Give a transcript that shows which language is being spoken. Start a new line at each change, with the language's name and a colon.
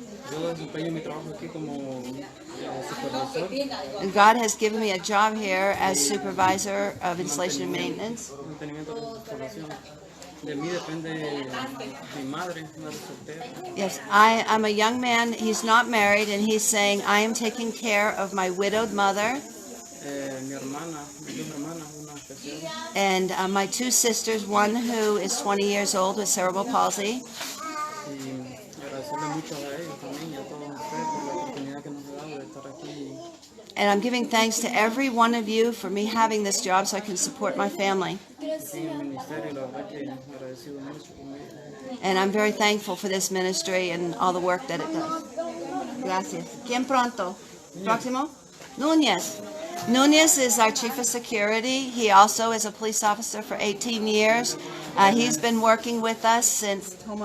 Spanish: Yo desempeño mi trabajo aquí como supervisor.
English: And God has given me a job here as supervisor of installation and maintenance.
Spanish: Mantenimiento de instalación. De mí depende mi madre soltera.
English: Yes, I'm a young man. He's not married, and he's saying, I am taking care of my widowed mother
Spanish: Mi hermana, mis dos hermanas, una especial.
English: and my two sisters, one who is 20 years old with cerebral palsy.
Spanish: Y agradecerle mucho a ellos también y a todos ustedes por la oportunidad que nos ha dado de estar aquí.
English: And I'm giving thanks to every one of you for me having this job so I can support my family.
Spanish: Aquí en el ministerio, la verdad que agradecido mucho con ellos.
English: And I'm very thankful for this ministry and all the work that it does.
Spanish: Gracias. ¿Quién pronto? Próximo? Núñez.
English: Núñez is our chief of security. He also is a police officer for 18 years. He's been working with us since...